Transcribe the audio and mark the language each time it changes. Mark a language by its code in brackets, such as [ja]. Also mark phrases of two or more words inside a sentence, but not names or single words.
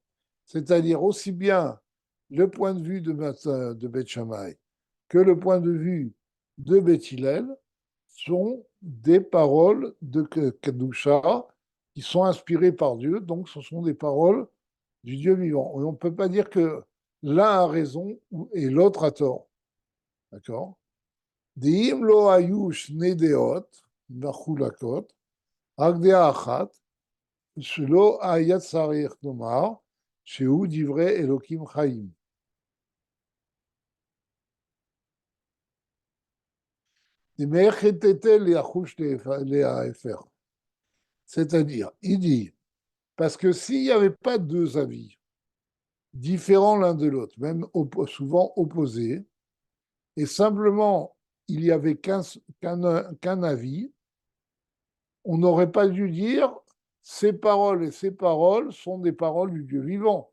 [fr] C'est-à-dire aussi bien le point de vue de Bet Shammai que le point de vue de Bet Hillel sont des paroles de Kedusha qui sont inspirées par Dieu, donc ce sont des paroles du Dieu vivant. On ne peut pas dire que l'un a raison et l'autre a tort. D'accord? [he] דאם לא היו שני דעות מחולקות, רק דעה אחת, שלא היה צריך לומר שהוא דברי אלוקים חיים. [fr] C'est-à-dire, il dit, parce que s'il n'y avait pas deux avis différents l'un de l'autre, même souvent opposés, et simplement il n'y avait qu'un avis, on n'aurait pas dû dire ces paroles et ces paroles sont des paroles du Dieu vivant.